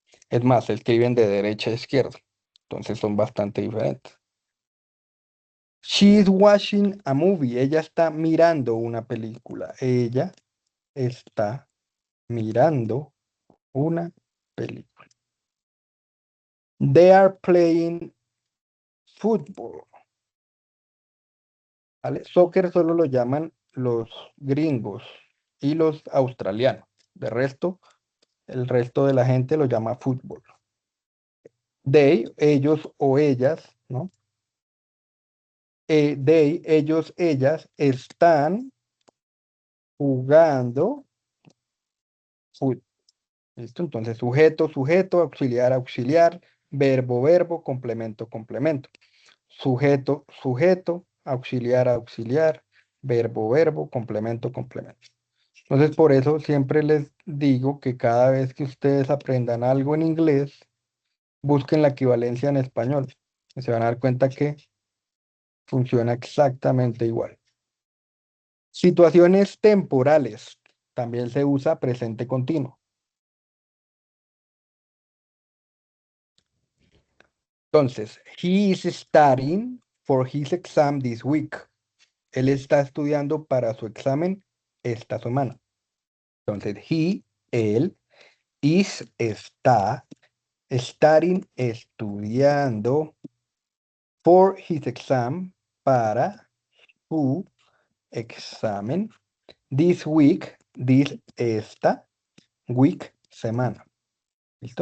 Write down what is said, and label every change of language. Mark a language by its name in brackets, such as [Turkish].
[Spanish] Es más, se escriben de derecha a izquierda. Entonces son bastante diferentes. [English] She is watching a movie. [Spanish] Ella está mirando una película. Ella está mirando una película. [English] They are playing football. [Spanish] ¿Vale? Soccer solo lo llaman los gringos y los australianos. De resto, el resto de la gente lo llama fútbol. They, ellos o ellas, ¿no? They, ellos, ellas están jugando fútbol. ¿Listo? Entonces, sujeto, sujeto, auxiliar, auxiliar, verbo, verbo, complemento, complemento. Sujeto, sujeto, auxiliar, auxiliar, verbo, verbo, complemento, complemento. Entonces, por eso siempre les digo que cada vez que ustedes aprendan algo en inglés, busquen la equivalencia en español. Y se van a dar cuenta que funciona exactamente igual. Situaciones temporales. También se usa presente continuo. [English] Entonces, he is studying for his exam this week. [Spanish] Él está estudiando para su examen esta semana. Entonces, él, está, studying, estudiando, [English] for his exam, [Spanish] para su examen, [English] this week, [Spanish] esta week, semana. ¿Listo?